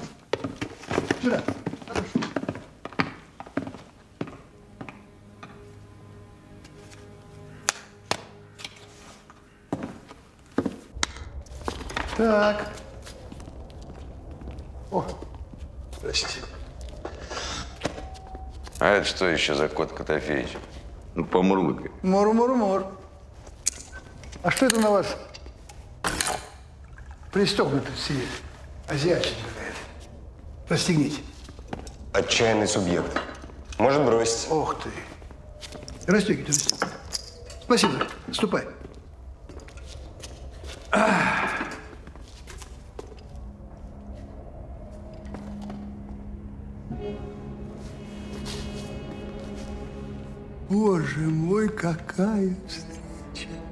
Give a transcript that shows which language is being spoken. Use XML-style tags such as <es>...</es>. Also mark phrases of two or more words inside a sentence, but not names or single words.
<ru>Сюда. Так. О, здрасте. А это что еще за кот Котофеич? Ну, помурлыкай. Мур-мур-мур. А что это на вас пристегнуто сидит? Азиатчина какая-то. Расстегните. Отчаянный субъект. Может бросить. Ох ты. Расстегните, расстегните. Спасибо. Ступай. Боже мой, какая встреча.</ru>